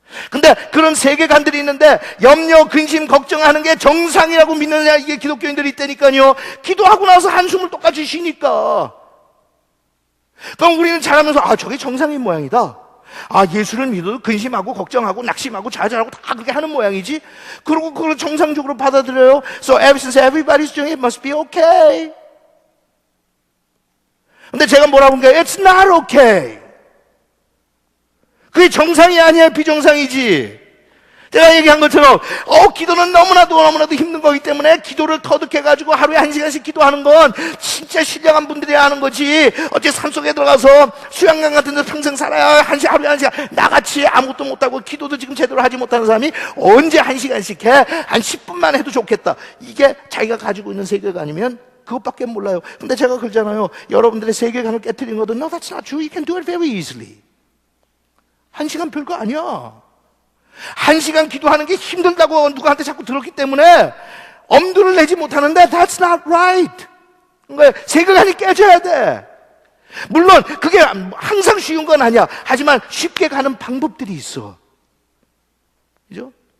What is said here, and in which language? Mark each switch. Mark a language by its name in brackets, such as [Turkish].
[Korean] 근데 그런 세계관들이 있는데 염려, 근심, 걱정하는 게 정상이라고 믿느냐 이게 기독교인들이 있다니까요. 기도하고 나서 한숨을 똑같이 쉬니까 그럼 우리는 자라면서 저게 정상인 모양이다. 예수를 믿어도 근심하고 걱정하고 낙심하고 좌절하고 다 그렇게 하는 모양이지. 그리고 그걸 정상적으로 받아들여요. [English] So since everybody's doing it, it must be okay. [Korean] 근데 제가 뭐라고 한 거예요? [English] It's not okay. [Korean] 그게 정상이 아니야, 비정상이지. 제가 얘기한 것처럼 기도는 너무나도 힘든 거기 때문에 기도를 터득해가지고 하루에 1시간씩 기도하는 건 진짜 신령한 분들이 하는 거지. 어째 산속에 들어가서 수양강 같은 데서 평생 살아야 하루에 1시간 나같이 아무것도 못하고 기도도 지금 제대로 하지 못하는 사람이 언제 1시간씩 해? 한 10분만 해도 좋겠다. 이게 자기가 가지고 있는 세계관이면 그것밖에 몰라요. 근데 제가 그러잖아요. 여러분들의 세계관을 깨트린 거든 [English] No, that's not true. You can do it very easily. [Korean] 1시간 별거 아니야. 1시간 기도하는 게 힘들다고 누구한테 자꾸 들었기 때문에 엄두를 내지 못하는데 [English] That's not right. [Korean] 그러니까 세계관이 깨져야 돼. 물론 그게 항상 쉬운 건 아니야. 하지만 쉽게 가는 방법들이 있어. 그죠?